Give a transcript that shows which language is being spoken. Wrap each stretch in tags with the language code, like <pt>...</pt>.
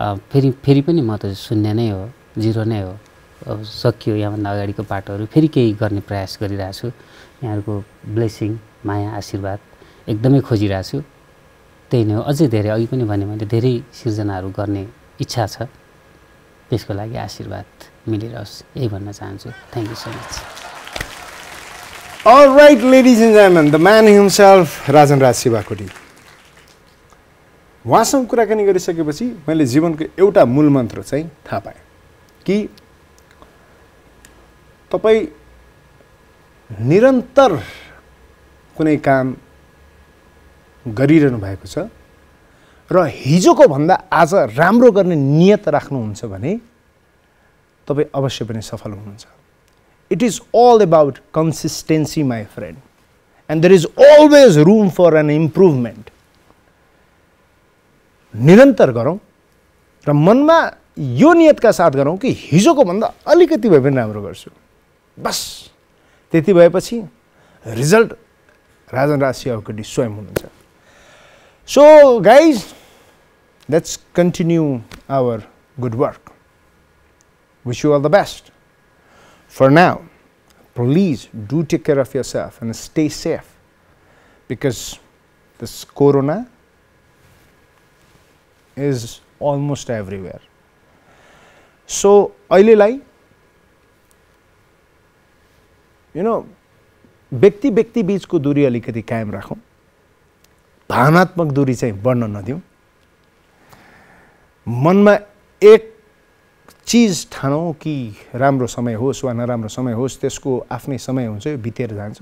<ne>फेरि पनि म त शून्य नै हो, जिरो नै हो। अब सकियो यहाँभन्दा अगाडिको बाटोहरू फेरि केही गर्ने प्रयास गरिरहेको छु। यहाँहरूको ब्लेसिङ माया आशीर्वाद एकदमै खोजिरहेको छु। त्यही नै हो। अझै धेरै अघि पनि भने मैले धेरै सिर्जनाहरू गर्ने इच्छा छ, त्यसको लागि आशीर्वाद मिलिरहोस् यही भन्न चाहन्छु।</ne> <en>Thank you so much. All right, ladies and gentlemen, the man himself, Rajan Raj Shivakoti.</en> <ne>उहाँसँग कुराकानी गरिसकेपछि मैले जीवनको एउटा मूल मन्त्र चाहिँ थाहा पाएँ कि तपाईँ निरन्तर कुनै काम गरिरहनु भएको छ र हिजोको भन्दा आज राम्रो गर्ने नियत राख्नुहुन्छ भने तपाईँ अवश्य पनि सफल हुनुहुन्छ।</ne> <en>It is all about consistency, my friend, and there is always room for an improvement.</en> <ne>निरन्तर गरौँ र मनमा यो नियतका साथ गरौँ कि हिजोको भन्दा अलिकति भए पनि राम्रो गर्छु, बस त्यति भएपछि रिजल्ट राजन राज शिवाकोटी स्वयं हुनुहुन्छ।</ne> <en>So guys, let's continue our good work. Wish you all the best. For now, please do take care of yourself and stay safe because this corona is almost everywhere.</en> <ne>So, अहिलेलाई व्यक्ति बीचको दूरी अलिकति कायम राखौं, भावनात्मक दूरी चाहिँ बढ्न नदिउँ, मनमा एक चीज ठानौँ कि राम्रो समय होस् वा नराम्रो समय होस् त्यसको आफ्नै समय हुन्छ, यो बितेर जान्छ।</ne>